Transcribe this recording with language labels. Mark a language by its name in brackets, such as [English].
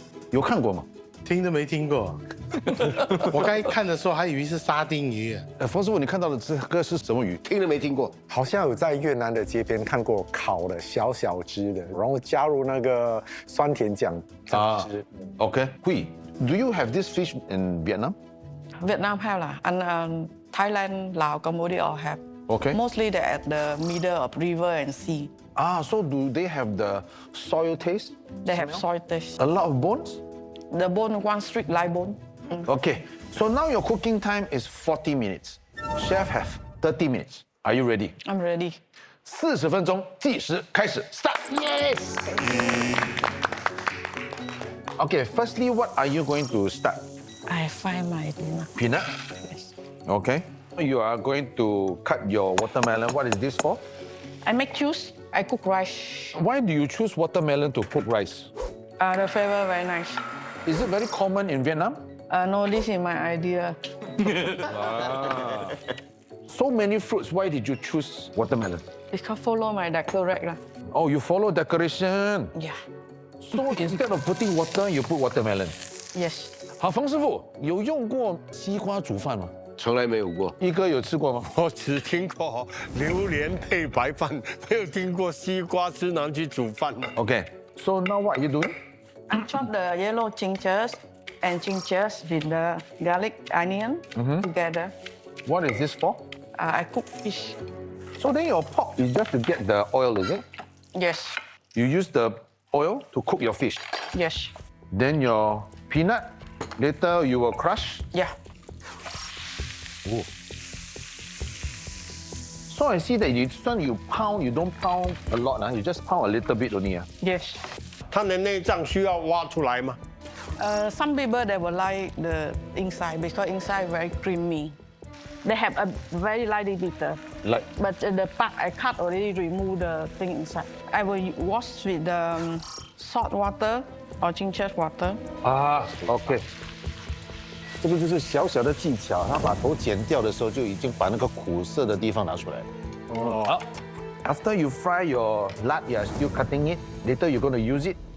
[Chinese] 有看过吗？听都没听过。我刚才看的时候还以为是沙丁鱼。冯师傅，你看到的这个是什么鱼？听都没听过。好像有在越南的街边看过烤的小小只的，然后加入那个酸甜酱汁。 [English] OK， Hui, do you have this fish in Vietnam? Vietnam have lah, and Thailand, Laos, Cambodia all have. Okay. Mostly they're at the middle of river and sea. So do they have the soil taste? They have soil taste. A lot of bones? The bone, one strict live bone. Okay, so now your cooking time is 40 minutes. Chef have 30 minutes. Are you ready? I'm ready. [Chinese] 40分钟计时开始 ，start. [English] Yes. Okay, firstly, what are you going to start? I find my Peanut. Yes. Okay. You are going to cut your watermelon. What is this for? I make juice. I cook rice. Why do you choose watermelon to cook rice? The flavor very nice. Is it very common in Vietnam? No, this is my idea. So many fruits. Why did you choose watermelon? Because follow my decorate lah. Oh, you follow decoration. Yeah. So instead of putting water, you put watermelon. Yes. [Chinese] 好，冯师傅有用过西瓜煮饭吗？从来没有过。一哥有吃过吗？我只听过榴莲配白饭，没有听过西瓜汁拿去煮饭。 [English] Okay. So now what are you doing? I chop the yellow gingers and gingers with the garlic onion together. What is this for? I cook fish. So then your pork is just to get the oil, is it? Yes. You use the oil to cook your fish. Yes. Then your peanut, later you will crush. Yeah. Ooh. So I see that you pound, you don't pound a lot, you just pound a little bit only. Yes. [Chinese] 它的内脏需要挖出来吗？ [English] Some people they will like the inside because inside very creamy. They have a very light bitter. Like? But the part I cut already remove the thing inside. I will wash with the salt water or ginger water. OK。 [Chinese] 这个就是小小的技巧，他把头剪掉的时候就已经把那个苦涩的地方拿出来了。好。 [English] After you fry your lard, you are still cutting it. Later you're going to use it.